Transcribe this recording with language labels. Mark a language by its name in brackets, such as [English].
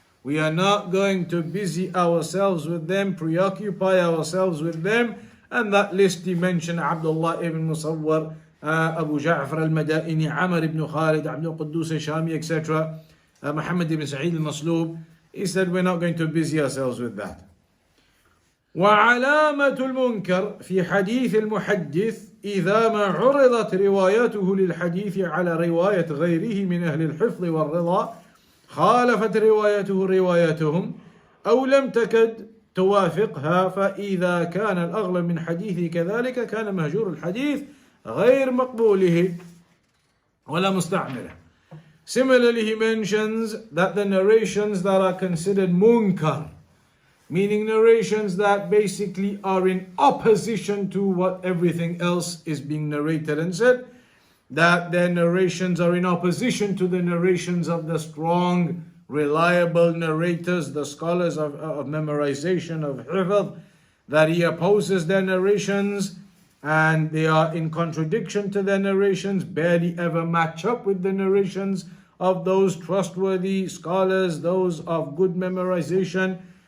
[English] We are not going to busy ourselves with them, preoccupy ourselves with them. And that list he mentioned: Abdullah ibn Musawwar, Abu Ja'far al-Madaini, Amr ibn Khalid, Abdul Quddus al-Shami, etc., Muhammad ibn Sa'id al-Maslub. He said we're not going to busy ourselves with that. [Arabic] وعلامة المنكر في حديث المحدث إذا ما عرضت روايته للحديث على رواية غيره من أهل الحفظ والرضا خالفت روايته روايتهم أو لم تكد توافقها فإذا كان الأغلب من حديثه كذلك كان مهجور الحديث غير مقبوله ولا مستعمله. [English] Similarly, he mentions that the narrations that are considered munkar, meaning narrations that basically are in opposition to what everything else is being narrated and said, that their narrations are in opposition to the narrations of the strong, reliable narrators, the scholars of memorization, of hifz, that he opposes their narrations and they are in contradiction to their narrations, barely ever match up with the narrations of those trustworthy scholars, those of good memorization.